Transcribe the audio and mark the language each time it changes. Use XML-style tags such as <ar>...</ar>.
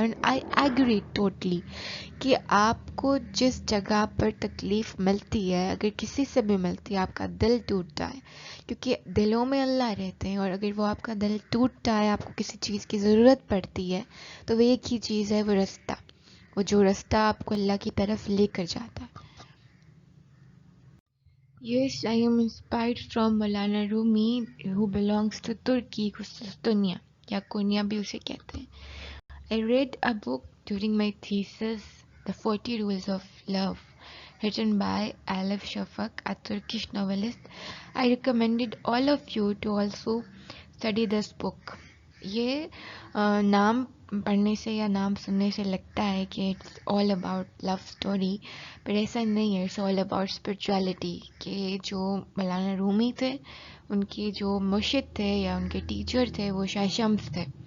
<en>and I agree totally</en> <ur>کہ آپ کو جس جگہ پر تکلیف ملتی ہے، اگر کسی سے بھی ملتی ہے، آپ کا دل ٹوٹتا ہے، کیونکہ دلوں میں اللہ رہتے ہیں. اور اگر وہ آپ کا دل ٹوٹتا ہے، آپ کو کسی چیز کی ضرورت پڑتی ہے، تو وہ ایک ہی چیز ہے، وہ رستہ، وہ جو رستہ آپ کو اللہ کی طرف لے کر جاتا ہے.</ur> <en>Yes, I am inspired from Maulana Rumi, who belongs to Turkey, Kustunia,</en> <ur>یا کونیا بھی اسے کہتے ہیں.</ur> <en>I read a book during my thesis, The 40 Rules of Love, written by Alef Shafak, a Turkish novelist. I recommended all of you to also study this book.</en> <ur>یہ نام پڑھنے سے یا نام سننے سے لگتا ہے کہ</ur> <en>it's all about love story,</en> <ur>پر ایسا نہیں ہے.</ur> <en>It's all about spirituality.</en> <ur>کہ جو مولانا رومی تھے، ان کے جو مرشد تھے یا ان کے ٹیچر تھے وہ شاہ شمس تھے.</ur>